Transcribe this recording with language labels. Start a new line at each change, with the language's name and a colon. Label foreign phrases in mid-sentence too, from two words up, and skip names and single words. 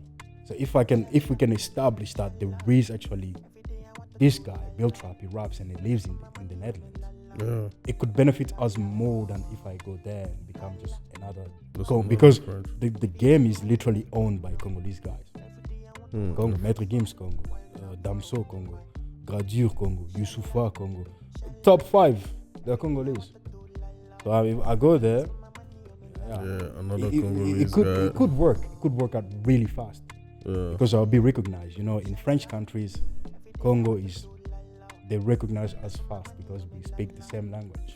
English: So if we can establish that there is actually this guy, Bill Trap, he raps and he lives in the Netherlands. It could benefit us more than if I go there and become just another Congo, because the game is literally owned by Congolese guys. Congo, Maître Gims Congo, Damso Congo, Gradure Congo, Youssoufa Congo. Top 5, they're Congolese. So if I go there, another Congolese guy. It could work. It could work out really fast. Because I'll be recognized. In French countries, Congo they recognize us fast because we speak the same language.